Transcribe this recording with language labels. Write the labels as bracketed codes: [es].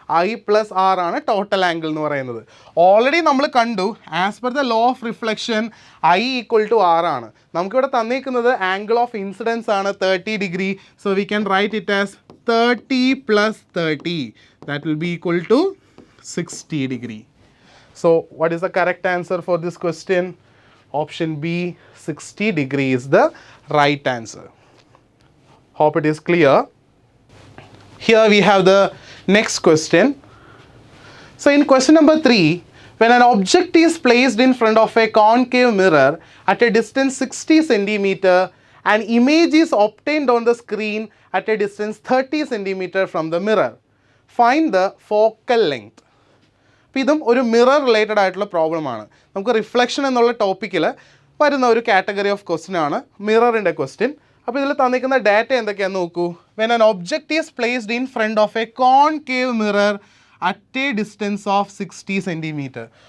[ml] I plus R ആണ് total angle എന്ന് പറയുന്നത്. ഓൾറെഡി നമ്മൾ കണ്ടു [en] as per the law of reflection i equal to r [ml] ആണ്. നമുക്കിവിടെ തന്നിരിക്കുന്നത് ആംഗിൾ ഓഫ് ഇൻസിഡൻസ് ആണ് 30 degree. [en] So we can write it as 30 plus 30 that will be equal to 60 degree. So what is the correct answer for this question? Option B, 60 degree is the right answer. Hope it is clear. Here we have the next question. So in question number 3, when an object is placed in front of a concave mirror at a distance 60 centimeter, an image is obtained on the screen at a distance 30 centimeter from the mirror. Find the focal length. [ml] അപ്പോൾ ഇതും ഒരു mirror related ആയിട്ടുള്ള പ്രോബ്ലമാണ്. നമുക്ക് reflection എന്നുള്ള ടോപ്പിക്കിൽ വരുന്ന ഒരു കാറ്റഗറി ഓഫ് ക്വസ്റ്റ്യൻ ആണ് മിററിൻ്റെ ക്വസ്റ്റ്യൻ. അപ്പോൾ ഇതിൽ തന്നിരിക്കുന്ന ഡാറ്റ എന്തൊക്കെയാണെന്ന് നോക്കൂ. [en] When an object is placed in front of a concave mirror at a distance of 60 centimetre.